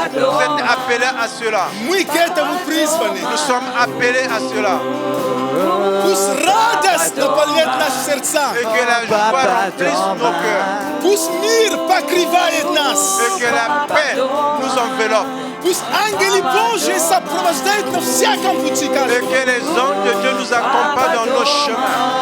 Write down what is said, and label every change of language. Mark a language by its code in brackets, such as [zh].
[fr] Vous êtes appelés à cela. [ru] Мы к этому призваны. [fr] Nous sommes appelés à cela. [ru] Пусть радость наполняет наши сердца. [fr] Et que la joie remplisse nos cœurs. [ru] Пусть мир покрывает нас. [fr] Et que la paix nous enveloppe. [ru] Пусть ангелы Божьи сопровождают на всяком пути. [fr] Et que les anges de Dieu nous accompagnent dans nos chemins.